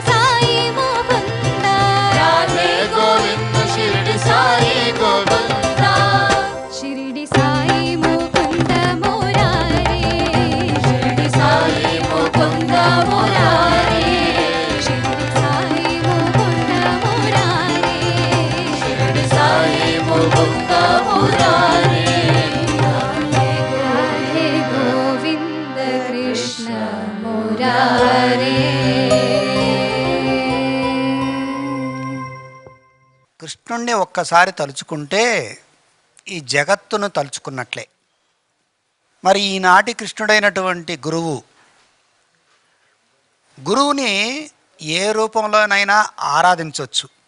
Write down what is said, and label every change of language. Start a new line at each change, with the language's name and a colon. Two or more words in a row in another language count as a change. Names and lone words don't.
Hindi: साई मुकुन्द राधे गोविन्द शिरडी साई गोविन्द शिरडी साई मुकुन्द मुरारे शिरडी साई मुकुन्द मुरारे शिरडी साई मुकुन्द मुरारे शिरडी साई मुकुन्द मुरारे राधे गोविन्द कृष्ण मुरारे
Telugu: కృష్ణుణ్ణి ఒక్కసారి తలుచుకుంటే ఈ జగత్తును తలుచుకున్నట్లే. మరి ఈనాటి కృష్ణుడైనటువంటి గురువుని ఏ రూపంలోనైనా ఆరాధించవచ్చు.